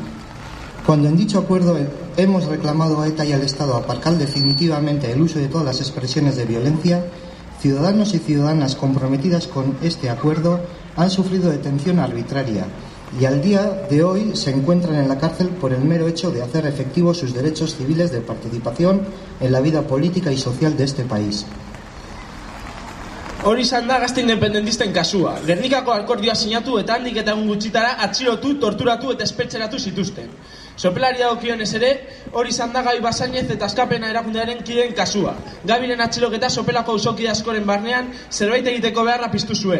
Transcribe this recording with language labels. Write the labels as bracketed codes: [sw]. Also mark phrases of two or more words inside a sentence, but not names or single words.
[es] Cuando en dicho acuerdo hemos reclamado a ETA y al Estado aparcar definitivamente el uso de todas las expresiones de violencia, ciudadanos y ciudadanas comprometidas con este acuerdo han sufrido detención arbitraria y al día de hoy se encuentran en la cárcel por el mero hecho de hacer efectivos sus derechos civiles de participación en la vida política y social de este país. [eu] Hori izan da gazte independentisten kasua. Gernikako akordioa sinatu eta handik eta egun gutxitara atxilotu, torturatu eta espetxeratu zituzten. Sopelari dagokionez ere, hori izan da Gabi Basainez eta Askapena erakundearen kideen kasua. Gabiren atxiloketa Sopelako auzokide askoren barnean zerbait egiteko beharra piztu zuen.